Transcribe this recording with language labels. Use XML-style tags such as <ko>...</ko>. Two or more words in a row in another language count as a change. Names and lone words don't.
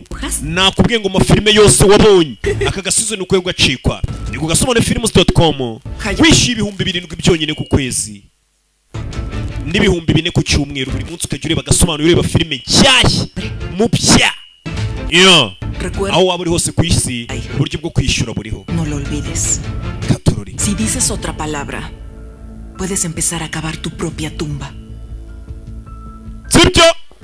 <rw>nakubwiye ngo amafilime yose wabonye aka gasizoni ukwiye gacikwa ni ku gasobanefilms.com wishyuye 7,000 byonyine ku kwezi n'ibihumbi 4 ku cyumweru buri munsi ukajya ureba agasobanuro ureba filime nshyashya mu bya aho waba uri hose ku isi uburyo bwo kwishyura buriho Katururi</rw> <es>si dices otra palabra puedes empezar a cavar tu propia tumba</es> <rw>sibyo</rw>